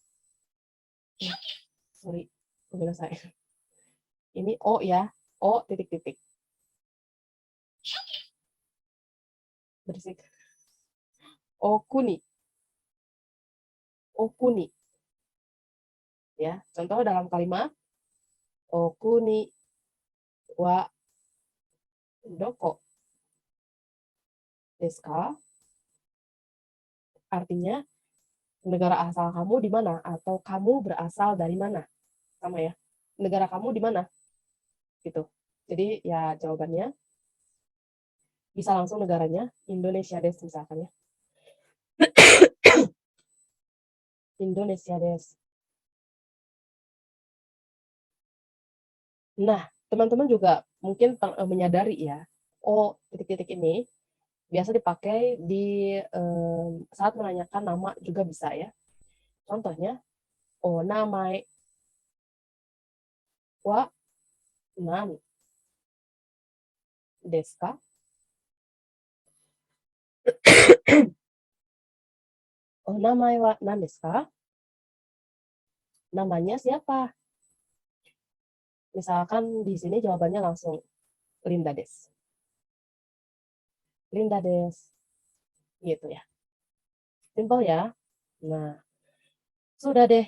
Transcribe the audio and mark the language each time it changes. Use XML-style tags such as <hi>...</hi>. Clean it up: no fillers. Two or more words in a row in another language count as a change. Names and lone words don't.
<id>Sorry, saya. Ini O ya, O titik-titik. Berisik. Okuni. Okuni. Ya, contoh dalam kalimat</id> <ja>お国はどこですか?</ja> <id>Artinya negara asal kamu di mana atau kamu berasal dari mana? Sama ya. Negara kamu di mana? Gitu. Jadi ya jawabannya bisa langsung negaranya Indonesia desu misalkan ya. Indonesia desu. Nah, teman-teman juga mungkin menyadari ya, O titik-titik ini biasa dipakai di saat menanyakan nama juga bisa ya. Contohnya,</id> <ja>お名前は何ですか? お名前は何ですか?</ja> <id>Namanya siapa? Misalkan di sini jawabannya langsung Linda des. Linda des. Gitu ya. Simpel ya. Nah, sudah deh.</id>